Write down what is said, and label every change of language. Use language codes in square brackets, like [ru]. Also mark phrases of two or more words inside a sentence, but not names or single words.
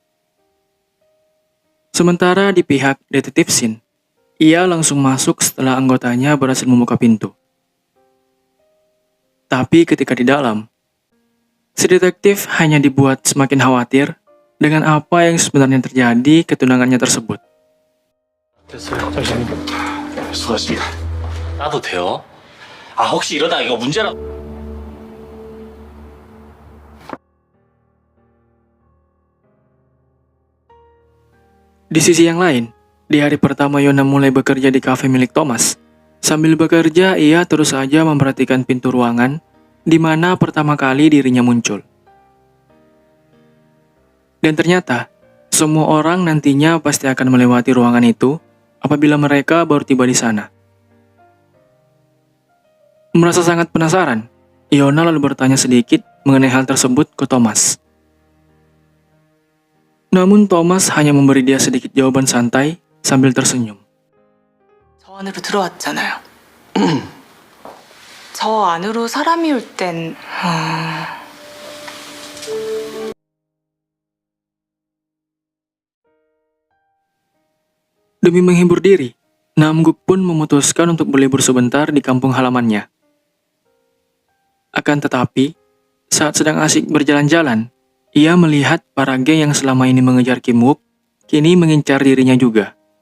[id] Sementara di pihak detektif Shin, ia langsung masuk setelah anggotanya berhasil membuka pintu. Tapi ketika di dalam, si detektif hanya dibuat semakin khawatir dengan apa yang sebenarnya terjadi ke tunangannya tersebut. [ko] 됐어요. 잠시만요. 수고하셨습니다. 나도 돼요? 혹시 이러다 이거 문제라... [id] Di sisi yang lain, di hari pertama Yona mulai bekerja di kafe milik Thomas. Sambil bekerja, ia terus saja memperhatikan pintu ruangan di mana pertama kali dirinya muncul. Dan ternyata, semua orang nantinya pasti akan melewati ruangan itu apabila mereka baru tiba di sana. Merasa sangat penasaran, Yona lalu bertanya sedikit mengenai hal tersebut ke Thomas. Namun Thomas hanya memberi dia sedikit jawaban santai sambil tersenyum. [ko] 저 안으로 들어왔잖아요. 저 안으로 사람이 올 땐... [id] Demi menghibur diri, Namguk pun memutuskan untuk berlibur sebentar di kampung halamannya. Akan tetapi, saat sedang asik berjalan-jalan, ia melihat para geng yang selama ini mengejar Kim Wook, kini mengincar dirinya juga.